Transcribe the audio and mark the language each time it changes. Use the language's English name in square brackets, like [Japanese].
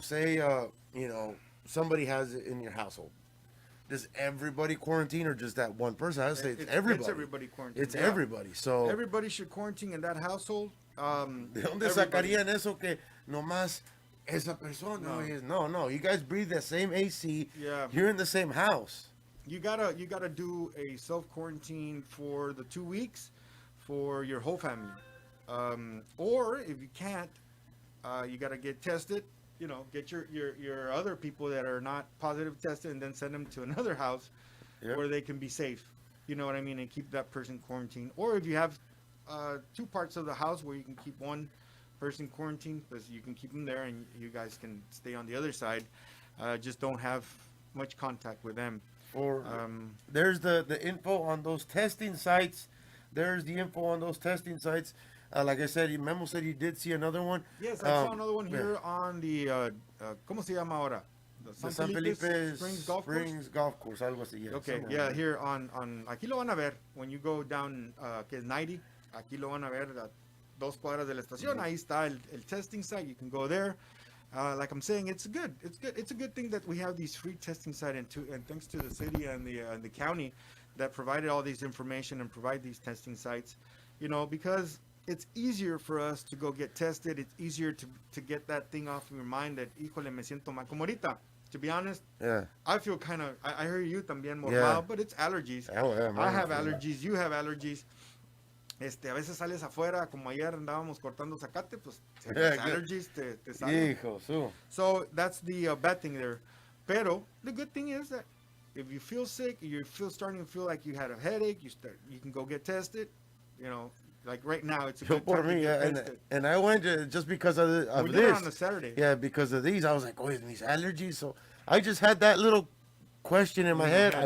[English] Say, somebody has it in your household. Does everybody quarantine or just that one person? I would say it's everybody. It's everybody quarantine. It's everybody. So everybody should quarantine in that household. [Spanish] ¿De dónde sacarían eso que nomás esa persona? [English] No. You guys breathe the same AC. Yeah. You're in the same house. You gotta do a self quarantine for the 2 weeks for your whole family. Or if you can't, you gotta get tested. Get your other people that are not positive tested and then send them to another house where they can be safe. You know what I mean? And keep that person quarantined. Or if you have 2 parts of the house where you can keep one person quarantined, because you can keep them there and you guys can stay on the other side. Just don't have much contact with them. Or there's the info on those testing sites. Like I said, Memo said you did see another one. Yes, I saw another one here on the, [Spanish] ¿cómo se llama ahora? [English] The San Felipe Springs Golf Course, [Spanish] algo así. [English] Yeah, okay, yeah, here on, [Spanish] aquí lo van a ver, [English] when you go down, [Spanish] que es 90, aquí lo van a ver, a 2 cuadras de la estación, ahí está el testing site, [English] you can go there. Like I'm saying, it's a good thing that we have these free testing sites, and thanks to the city and the county that provided all these information and provide these testing sites, because it's easier for us to go get tested. It's easier to get that thing off of your mind that, [Spanish] híjole, me siento mal. Como ahorita, [English] to be honest, I feel kind of, I hear you [Spanish] también mormado, [English] but it's allergies. I have allergies, you have allergies. [Spanish] A veces sales afuera, como ayer andábamos cortando zacate, pues allergies te salen. [English] So that's the bad thing there. [Spanish] Pero [English] the good thing is that if you feel sick, starting to feel like you had a headache, you can go get tested, Like right now, it's a good time to get tested. And I went just because of this. We did it on a Saturday. Yeah, because of these. I was like, these allergies. So I just had that little question in my head.